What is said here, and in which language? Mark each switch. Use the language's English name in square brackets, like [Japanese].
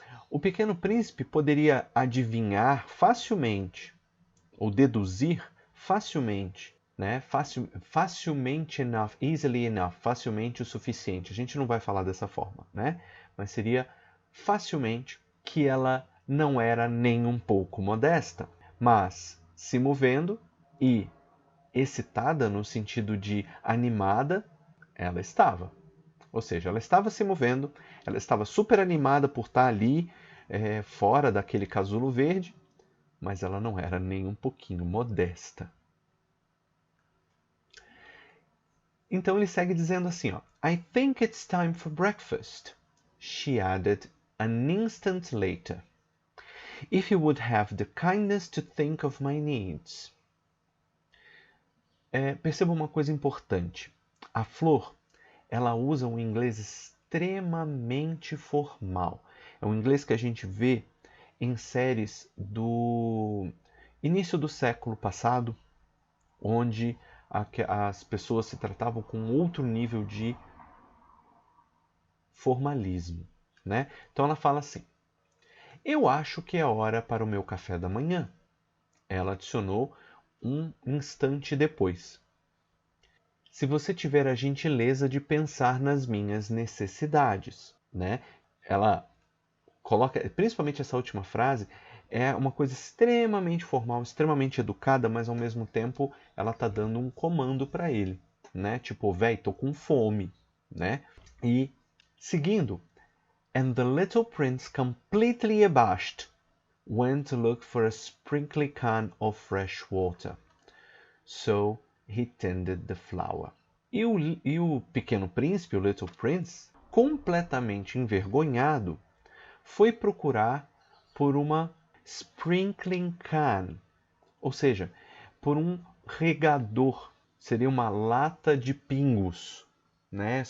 [Portuguese] O pequeno príncipe poderia adivinhar facilmente, ou deduzir facilmente, né? Facilmente enough, [English] easily enough, [Portuguese] facilmente o suficiente. A gente não vai falar dessa forma, né? Mas seria facilmente que ela não era nem um pouco modesta, mas se movendo e excitada no sentido de animada, ela estava. Ou seja, ela estava se movendo, ela estava super animada por estar ali, fora daquele casulo verde, mas ela não era nem um pouquinho modesta. Então ele segue dizendo assim, [English] I think it's time for breakfast, she added an instant later. If you would have the kindness to think of my needs. [Portuguese] Perceba uma coisa importante. A flor, ela usa um inglês extremamente formal. É um inglês que a gente vê em séries do início do século passado, onde as pessoas se tratavam com outro nível de formalismo, né? Então ela fala assim, eu acho que é hora para o meu café da manhã. Ela adicionou um instante depois. Se você tiver a gentileza de pensar nas minhas necessidades, né? Ela coloca, principalmente essa última frase, é uma coisa extremamente formal, extremamente educada, mas ao mesmo tempo ela está dando um comando para ele, né? Tipo, véi, tô com fome, né? E seguindo, [English] and the little prince, completely abashed, went to look for a sprinkly can of fresh water. So he tended the flower. [Portuguese] E o pequeno príncipe, o Little Prince, completamente envergonhado, foi procurar por uma sprinkling can, ou seja, por um regador, seria uma lata de pingos, né?